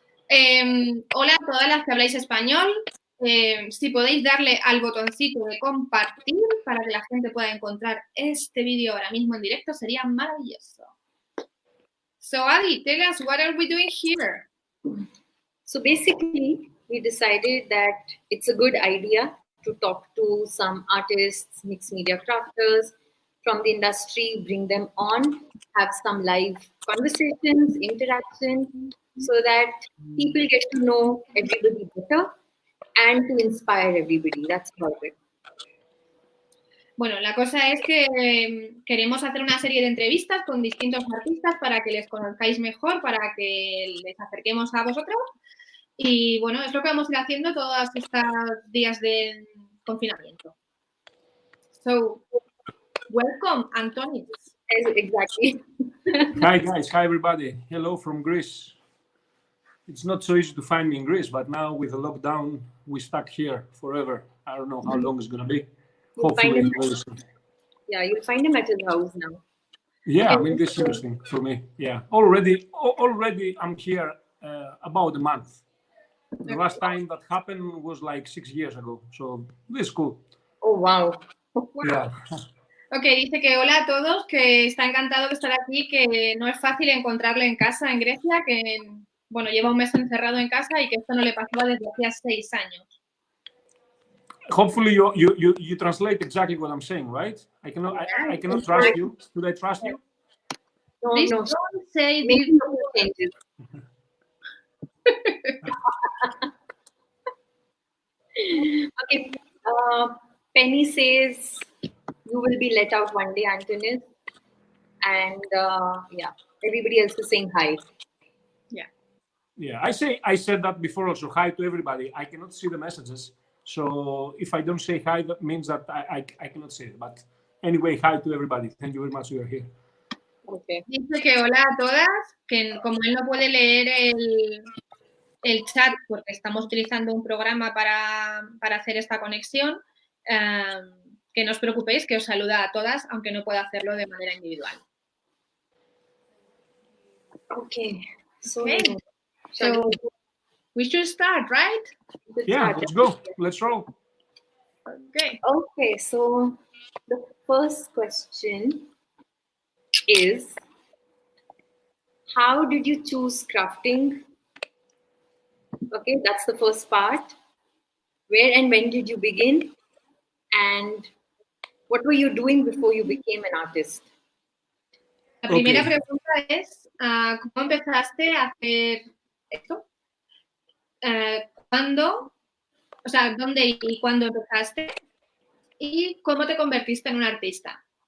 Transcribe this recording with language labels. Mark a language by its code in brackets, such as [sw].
[es] Hola a todas las que habláis español. Si podéis darle al botoncito de compartir para que la gente pueda encontrar este vídeo ahora mismo en directo, sería maravilloso. [en] So, Adi, tell us, what are we doing here? So basically, we decided that it's a good idea to talk to some artists, mixed media crafters from the industry, bring them on, have some live conversations, interaction, so that people get to know everybody better and to inspire everybody. That's about it. [es] Bueno, la cosa es que queremos hacer una serie de entrevistas con distintos artistas para que les conozcáis mejor, para que les acerquemos a vosotros. Y bueno, es lo que vamos a ir haciendo todos estos días de confinamiento. [en] So, welcome, Antonis. Exactly. Hi guys, hi everybody. Hello from Greece. It's not so easy to find me in Greece, but now with the lockdown, we're stuck here forever. I don't know how long it's going to be. Hopefully, yeah, you'll find him at his house now. Yeah, I mean, this is interesting for me. Yeah, already I'm here about a month. The last time that happened was like 6 years ago, so this is cool. Oh, wow. Yeah. [es] Ok, dice que hola a todos, que está encantado de estar aquí, que no es fácil encontrarlo en casa en Grecia, que bueno, lleva un mes encerrado en casa y que esto no le pasaba desde hacía 6 años. [en] Hopefully you translate exactly what I'm saying, right? I cannot trust you. Should I trust you? No, Please no. don't say Maybe this. no changes. Okay. Penny says you will be let out one day, Antonis. And yeah, everybody else is saying hi. Yeah. Yeah, I said that before also. Hi to everybody. I cannot see the messages. So if I don't say hi, that means that I cannot see it. But anyway, hi to everybody. Thank you very much for here. Okay. [es] Dice que hola a todas, que como él no puede leer el chat porque estamos utilizando un programa para hacer esta conexión, que no os preocupéis, que os saluda a todas, aunque no pueda hacerlo de manera individual. [en] Okay. So we should start, right? Yeah, let's go. Let's roll. Okay. Okay, so the first question is, how did you choose crafting? Okay, that's the first part. Where and when did you begin? And what were you doing before you became an artist? [es] La primera pregunta es, ¿cómo empezaste a hacer esto? ¿Cuándo? O sea, ¿dónde y cuándo empezaste? y cómo te convertiste en un artista.